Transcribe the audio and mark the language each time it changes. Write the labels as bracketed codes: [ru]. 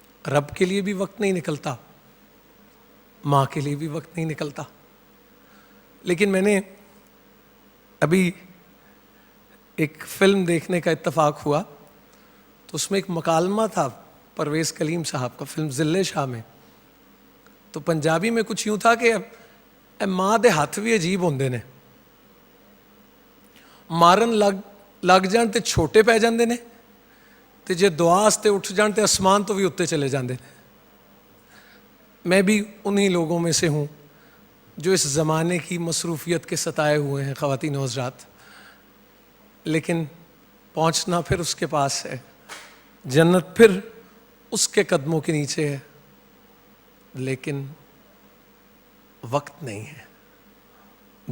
[ur] رب کے لیے بھی وقت نہیں نکلتا, ماں کے لیے بھی وقت نہیں نکلتا. لیکن میں نے ابھی ایک فلم دیکھنے کا اتفاق ہوا, تو اس میں ایک مکالمہ تھا پرویز کلیم صاحب کا, فلم ذل شاہ میں. تو پنجابی میں کچھ یوں تھا کہ [pa] اے ماں دے ہاتھ بھی عجیب ہوندے نے, مارن لگ جان تے چھوٹے پہ جاندے نے, تے جے دعا واسطے اٹھ جان تے آسمان تو بھی اتنے چلے جاندے نے. [ur] میں بھی انہی لوگوں میں سے ہوں جو اس زمانے کی مصروفیت کے ستائے ہوئے ہیں خواتین و حضرات. لیکن پہنچنا پھر اس کے پاس ہے, جنت پھر اس کے قدموں کے نیچے ہے, لیکن وقت نہیں ہے.